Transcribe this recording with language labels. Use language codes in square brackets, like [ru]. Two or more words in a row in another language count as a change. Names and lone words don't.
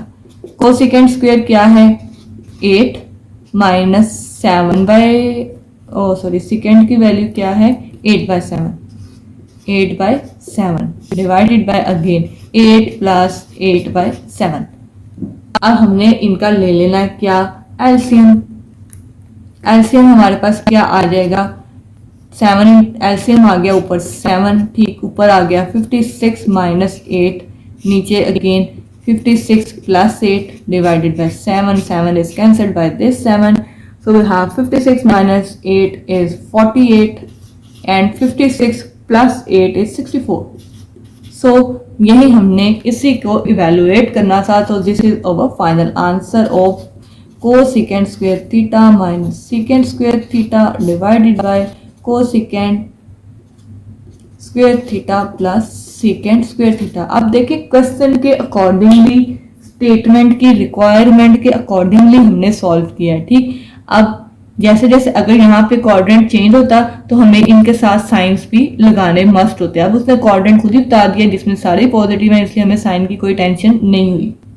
[hi] को [en] secant square [hi] क्या है, 8 माइनस 7 सीकेंड की वैल्यू क्या है, 8/7 [en] divided by again [hi] 8 प्लस 8/7। अब हमने इनका ले लेना क्या, एलसीएम। एलसीएम हमारे पास क्या आ जाएगा, 7 एलसीएम आ गया ऊपर 7, ठीक ऊपर आ गया 56 माइनस 8, नीचे अगेन 56 प्लस 8 [en] divided by [hi] 7 [en] is cancelled by this 7, so we have 56 minus 8 is 48 and 56 plus 8 is 64. [hi] So यही हमने इसी को इवेलुएट करना था। [en] तो this is our final answer of cosecant square theta minus secant square theta divided by cosecant square theta plus secant square theta। [hi] अब देखिए क्वेश्चन के अकॉर्डिंगली, स्टेटमेंट की रिक्वायरमेंट के अकॉर्डिंगली हमने सॉल्व किया है, ठीक। अब जैसे जैसे अगर यहाँ पे [en] coordinate change [hi] होता तो हमें इनके साथ साइंस भी लगाने मस्ट होते हैं। अब उसने कोऑर्डिनेट खुद ही बता दिया जिसमें सारे पॉजिटिव हैं, इसलिए हमें साइन की कोई टेंशन नहीं हुई।